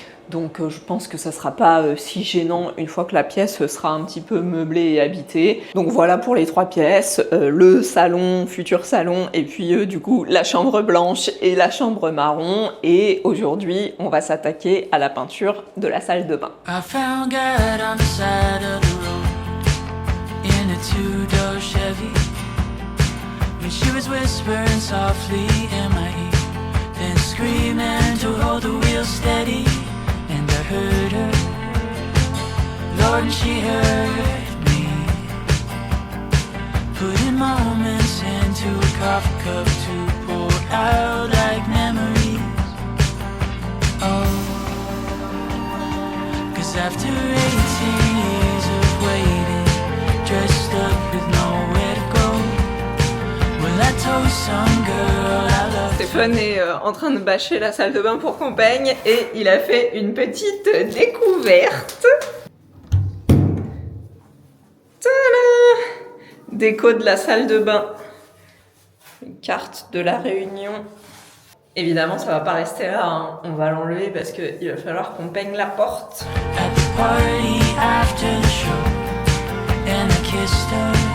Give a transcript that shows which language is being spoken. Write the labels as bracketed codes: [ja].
[fr] Donc je pense que ça sera pas si gênant une fois que la pièce sera un petit peu meublée et habitée. Donc voilà pour les 3 pièces, le salon, futur salon, et puis du coup la chambre blanche et la chambre marron. Et aujourd'hui, on va s'attaquer à la peinture de la salle de bain. [en] I found God on the side of the road in a 2-door Chevy. When she was whispering softly in my ear, then screaming to hold the wheel steady. And I heard her, Lord, and she heard me. Putting moments into a coffee cup to pour out like memories. Oh, 'cause after 18 years of waiting, dressed up with nowhere to go, well, I told some girl I love. [fr] Stéphane est en train de bâcher la salle de bain pour qu'on peigne et il a fait une petite découverte. Tada! Déco de la salle de bain. Une carte de la Réunion. Évidemment, ça va pas rester là, hein. On va l'enlever parce qu'il va falloir qu'on peigne la porte. [en] At the party after the show, and I kissed her.